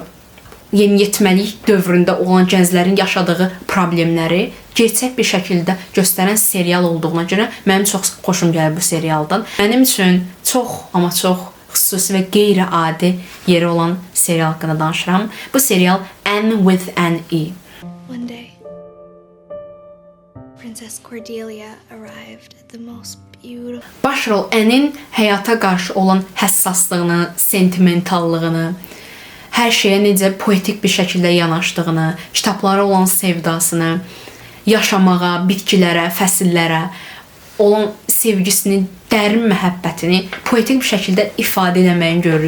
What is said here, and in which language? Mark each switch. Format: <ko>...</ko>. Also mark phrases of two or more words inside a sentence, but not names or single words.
<az>Yeniyetməlik dövründə olan gənclərin yaşadığı problemləri gerçək bir şəkildə göstərən serial olduğuna görə mənim çox xoşum gəlir bu serialdan. Mənim üçün çox, amma çox xüsusi və qeyri-adi yeri olan serial haqqında danışıram. Bu serial</az> <en>Anne with an E. One day, Princess Cordelia arrived at the most beautiful...</en> <az>Baş rol Anne'in həyata qarşı olan həssaslığını, sentimentallığını, hər şeyə necə poetik bir şəkildə yanaşdığını, kitablara olan sevdasını, yaşamağa, bitkilərə, fəsillərə olan sevgisini dərin məhəbbətini poetik bir şəkildə ifadə etməyin görürük.</az>